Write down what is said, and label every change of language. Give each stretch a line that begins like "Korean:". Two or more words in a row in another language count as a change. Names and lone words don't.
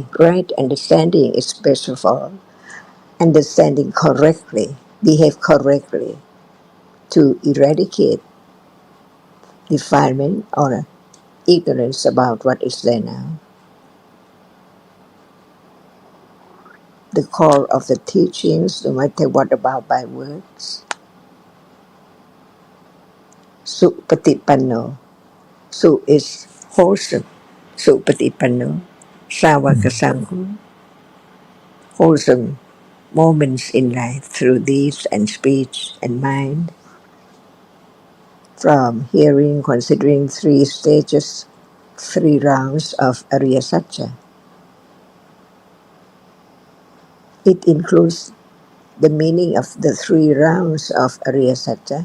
English: Right understanding is best of all. Understanding correctly, behave correctly to eradicate defilement or ignorance about what is there now. The core of the teachings, no matter what about by words, supatipanno. Su is wholesome. Supatipanno.
Pali: Sawaka Sangho.
English: Wholesome moments in life through deeds and speech and mind. From hearing, considering three stages, three rounds of
Sanskrit: Arya Satya.
English: It includes the meaning of the three rounds of
Sanskrit: Arya Satya.